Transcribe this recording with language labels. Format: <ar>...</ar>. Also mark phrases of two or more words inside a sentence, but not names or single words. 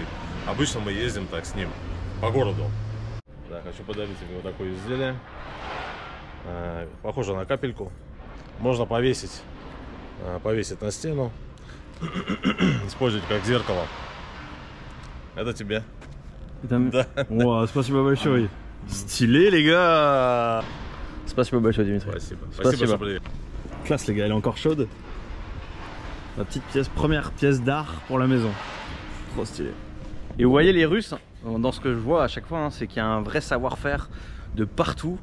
<ru>Обычно мы ездим так с ним по городу. Да, хочу подарить ему вот такое изделие. Похоже на капельку. Можно повесить на стену, использовать как зеркало. Это тебе. Да. Wow, спасибо большое.</ru> <fr>Stylé les gars.</fr> <ru>Спасибо большое, Дмитрий. Спасибо. Спасибо, что приехали.</ru> <fr>Classe les gars, elle est encore chaude. Ma petite pièce, première pièce d'art pour la maison. Trop stylé. Et vous voyez les Russes, dans ce que je vois à chaque fois, c'est qu'il y a un vrai savoir-faire de partout.</fr>